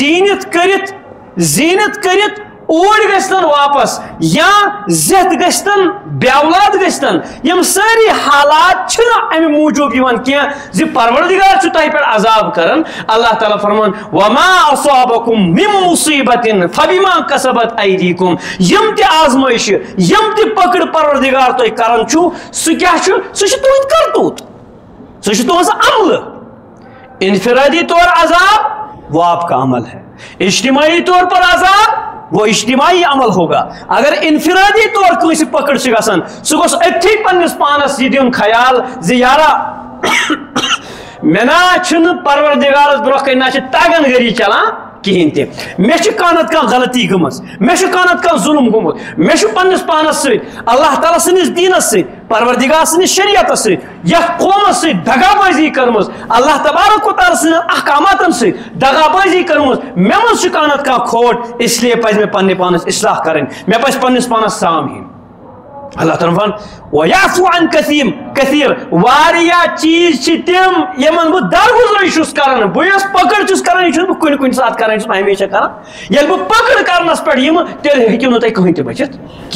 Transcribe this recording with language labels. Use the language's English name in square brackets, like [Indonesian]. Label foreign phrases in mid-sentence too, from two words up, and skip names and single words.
[Kashmiri] زیٖنت کٔرِتھ اوڑ گژھتن واپس یا زیتھ گژھتن بیولاد گژھتن یم ساری حالات چھنہٕ امہِ موٗجوٗب یِوان کینٛہہ زِ پروردگار چھُ تۄہہِ پٮ۪ٹھ عذاب کران اللہ تعالیٰ فرمان [Arabic] وما اصابکم من مصیبت فبما کسبت ایدیکم [Kashmiri] یم تہِ آزمٲیشہِ یم تہِ پکڑ پروردگار تۄہہِ کران چھُو سُہ کیاہ چھُ سُہ چھُ تُہُنٛد کرتوٗت سُہ چھُ تُہنٛز عملہٕ [Urdu] انفرادی طور عذاب وہ آپ کا عمل ہے اجتماعی طور پر عذاب وہ اجتماعی عمل ہوگا [Kashmiri] اگر انفرادی طور کنسی پکڑ سے گسن سہ گوس اتھی پنس پانس یہ دین خیال زی یارا منا چھن پروردگارس برونٛہہ کنہ چھ تاگن گری چلان کہین تہ مے چھ کانت کان غلطی گمز مے چھ کانت کان ظلم گومت مے چھ پنس پانس ست اللہ تعالی سنس دینس ست پروردگار سنس شریعتس ست یتھ قومس ست دغا بازی کرمز اللہ تبارک و تعالی سن احکاماتن ست دغا بازی کرمز مے من چھ کانت کان کھوٹ [Urdu] اس لیے [Kashmiri] پز مے پنہ پانس اصلاح کرن مے پز پنس پانس سام ہین اللہ تعالیٰ فرمان [Arabic] وَيَعْفُو عَنْ كَثِيرٍ [Kashmiri] واریاہ چیز چھ تم یمن بہ درگزر چھس کران بہ یس پکڑ چھس کران یہ چھس بہ کُنہِ ساتہٕ کران چھس بہ ہمیشہ کران ییٚلہِ بہ پکڑ کرنس پٮ۪ٹھ یم تیٚلہِ ہیٚکِو نہٕ تُہۍ کٕہٕنۍ تہِ بٔچِتھ کینٛہہ